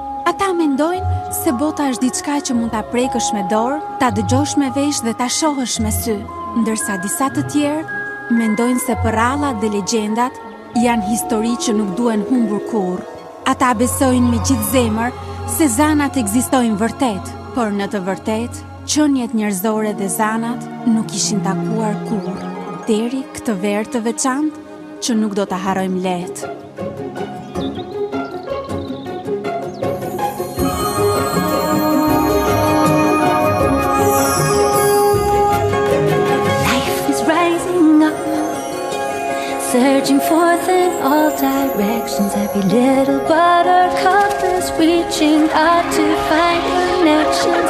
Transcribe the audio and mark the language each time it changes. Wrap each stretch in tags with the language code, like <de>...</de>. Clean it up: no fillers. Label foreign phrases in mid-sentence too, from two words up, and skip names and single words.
<sq>Ata mendojnë se bota është diçka që mund ta prekësh me dorë, ta dëgjosh me vesh dhe ta shohësh me sy, ndërsa disa të tjerë mendojnë se përralla dhe legjendat janë histori që nuk duhen humbur kurrë. Ata besojnë me gjithë zemër se zanat ekzistojnë vërtet, por në të vërtetë qenjet njerëzore dhe zanat nuk ishin takuar kurrë, deri këtë verë të veçantë që nuk do ta harrojmë lehtë.</sq> <en>Searching forth in all directions, every little buttercup is reaching out to find connections.</en>